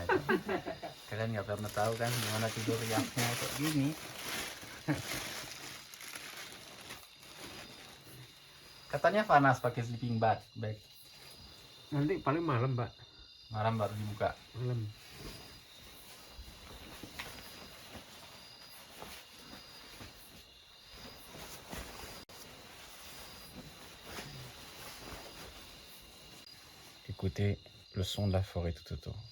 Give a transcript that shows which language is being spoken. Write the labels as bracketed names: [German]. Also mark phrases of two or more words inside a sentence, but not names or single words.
[Indonesian] Itu. Kalian nggak pernah tahu kan gimana tidur riasnya kayak gini. Katanya panas pakai [English] sleeping bag. [Indonesian] Nanti paling malam Pak. Malam baru dibuka. Malam. [French] Écoutez le son de la forêt tout autour.